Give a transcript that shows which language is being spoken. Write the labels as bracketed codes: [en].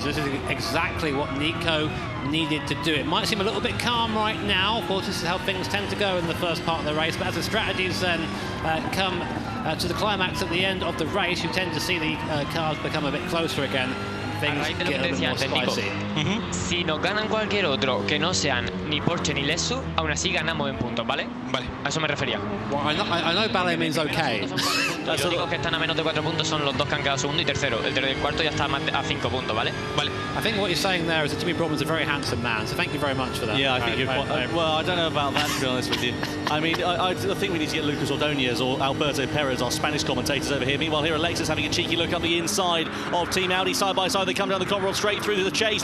[en] So this is exactly what Nico needed to do. It might seem a little bit calm right now. Of course, this is how things tend to go in the first part of the race. But as the strategies then come to the climax at the end of the race, you tend to see the cars become a bit closer again. Things get a little more spicy. [es] Si nos ganan cualquier otro que no sean ni Porsche ni Lexus, aún así ganamos en puntos, ¿vale? Vale. A eso me refería. [en] Well, I know ballet means okay. [es] Los únicos que están a menos de 4 puntos son los dos que han quedado segundo y tercero. El cuarto ya está a 5 puntos, ¿vale? Vale. [en] I think what you're saying there is that Jimmy Brodman's a very handsome man, so thank you very much for that. Yeah, I think you're quite... well, I don't know about that, to be honest with you. I mean, I think we need to get Lucas Ordóñez or Alberto Perez, our Spanish commentators, over here. Meanwhile, here are Lexus having a cheeky look up the inside of Team Audi. Side by side, they come down the Conrod straight through to the chase.